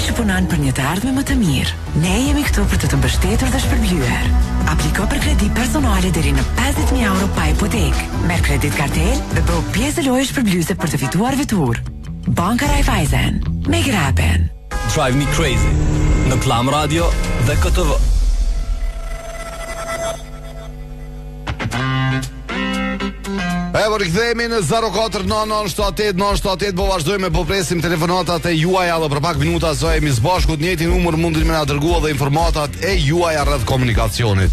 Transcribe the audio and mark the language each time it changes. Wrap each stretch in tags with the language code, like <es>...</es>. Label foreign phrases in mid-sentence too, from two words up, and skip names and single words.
<sq>punon për një të ardhme më të mirë. Ne jemi këtu për të të mbështetur dhe shpërblyer. Apliko për kredi personale deri në 50.000 euro pa hipotek. Merr kredit kartel dhe bëu pjesë e lojës shpërblyese për të fituar vetur. Banka Raiffeisen.</sq> <en>Make it happen.</en> <sq>Drive Me Crazy në Klam Radio dhe KTV. Po rikthehemi në 049978 po vazhdojmë po presim telefonatat e juaja edhe për pak minuta jemi së bashku në njëjtin numër mundni më na dërguar edhe informatat e juaja rreth komunikacionit.</sq>